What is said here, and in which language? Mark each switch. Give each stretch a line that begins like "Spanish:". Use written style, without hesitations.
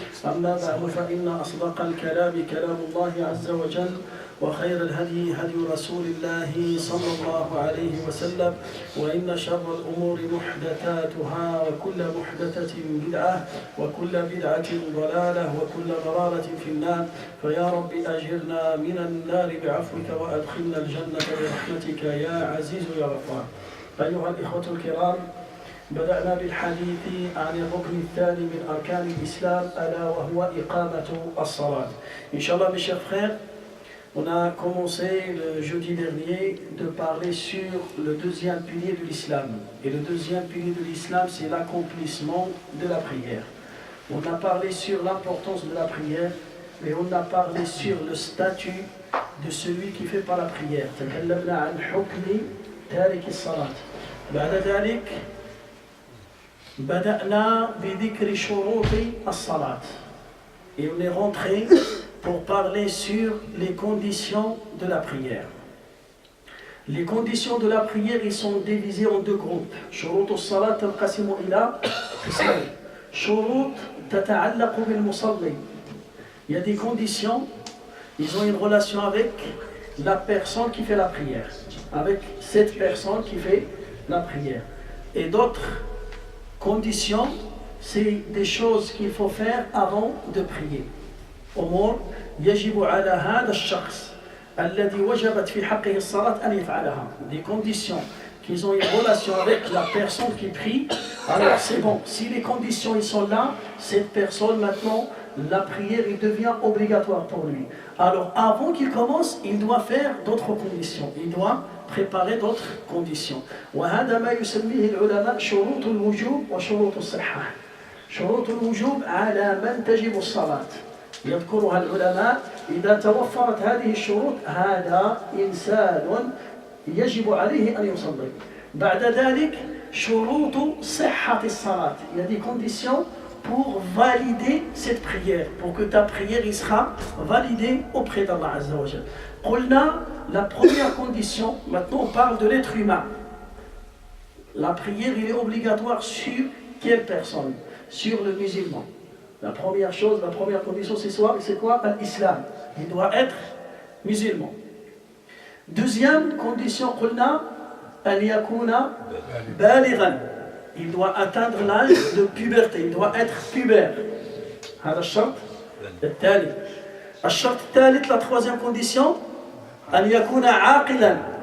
Arabic: أما بعد فإن أصدق الكلام كلام الله عز وجل وخير الهدي هدي رسول الله صلى الله عليه وسلم وإن شر الأمور محدثاتها وكل محدثة بدعة وكل بدعة ضلالة وكل ضلالة في النار فيا رب أجرنا من النار بعفوك وأدخلنا الجنة برحمتك يا عزيز يا غفار. أيها الإخوة الكرام، بدأنا بالحديث عن الركن الثاني من أركان الإسلام ألا وهو إقامة الصلاة.
French: Inch'Allah mes chers frères, on a commencé le jeudi dernier de parler sur le deuxième pilier de l'islam. Et le deuxième pilier de l'islam, c'est l'accomplissement de la prière. On a parlé sur l'importance de la prière, mais on a parlé sur le statut de celui qui fait pas la prière.
Arabic: تكلمنا عن حكم تارك الصلاة. بعد ذلك بدأنا بذكر شروط الصلاة.
French: Et on est rentré pour parler sur les conditions de la prière. Les conditions de la prière, ils sont divisées en deux groupes.
Arabic: شروط الصلاة تنقسم إلى قسمين. شروط تتعلق بالمصلي.
French: Il y a des conditions, ils ont une relation avec la personne qui fait la prière, avec cette personne qui fait la prière. Et d'autres conditions, c'est des choses qu'il faut faire avant de prier.
Arabic: أمور يجب على هذا الشخص الذي وجبت في حقه الصلاة أن يفعلها.
French: Des conditions qu'ils ont une relation avec la personne qui prie. Alors c'est bon, si les conditions ils sont là, cette personne maintenant, la prière il devient obligatoire pour lui. Alors avant qu'il commence, il doit faire d'autres conditions. Il doit préparer d'autres conditions.
Arabic: وهذا ما يسميه العلماء شروط الوجوب وشروط الصحة. شروط الوجوب على من تجب الصلاة. يذكرها العلماء إذا توفرت هذه الشروط هذا إنسان يجب عليه أن يصلي. بعد ذلك شروط صحة الصلاة.
French: Il y a des conditions pour valider cette prière, pour que ta prière y sera validée auprès d'Allah Azza wa Jal.
Arabic: قلنا
French: la première condition, maintenant on parle de l'être humain. La prière il est obligatoire sur quelle personne? Sur le musulman. La première chose, la première condition, c'est quoi? L'islam. Il doit être musulman. Deuxième condition,
Arabic: قلنا أن يكون بالغا.
French: Il doit atteindre l'âge de puberté. Il doit être pubère.
Arabic: هذا الشرط الثالث. الشرط الثالث,
French: la troisième condition,
Arabic: أن يكون عاقلا.